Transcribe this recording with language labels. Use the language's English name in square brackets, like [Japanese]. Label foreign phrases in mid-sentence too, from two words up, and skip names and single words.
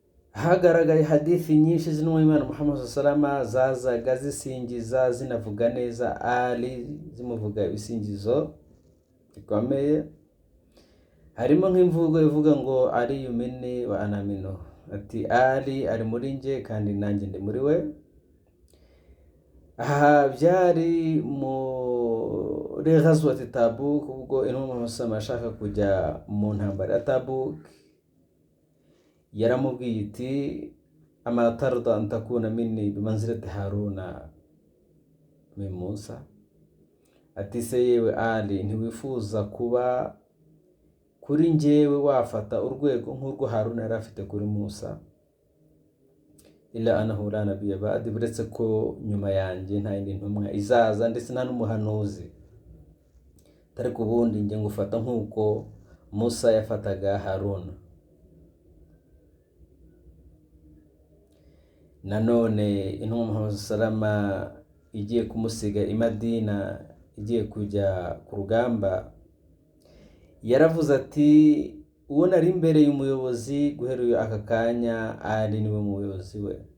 [Kinyarwanda] hagaragaye hadithi nyinshi z'intumwa y'Imana Muhammad sallallahu zazaga zisingiza zinavuga neza Ali, zimuvuga ibisingizo bikomeye. Harimo nk'imvugo ivuga ngo Ali [Arabic] مني وأنا منه, [Kinyarwanda] ati Ali ari muri nge kandi nanjye ndi muri we. Aha byari muri ghazwat Tabuk, ubwo intumwa Muhammad sallallahu ashaka kujya mu ntambara ya Tabuk. Yaramubwiye iti [Arabic] أما ترضى أن تكون مني بمنزلة هارون من موسى, [Kinyarwanda] ati se yewe Ali ntiwifuza kuba kuri njyewe wafata urwego nk'urwo Haruna yari afite kuri Musa. [Arabic] إلا أنه لا نبي بعدي, [Kinyarwanda] buretse ko nyuma yanjye nta yindi ntumwa izaza ndetse nta n'umuhanuzi, ariko ubundi njye ngufata nk'uko Musa yafataga Haruna. Nanone intumwa Muhammad salama igiye kumusiga i Madina, igiye kujya ku rugamba, yaravuze ati uwo nari imbere y'umuyobozi guhera aka kanya Ali niwe muyobozi we.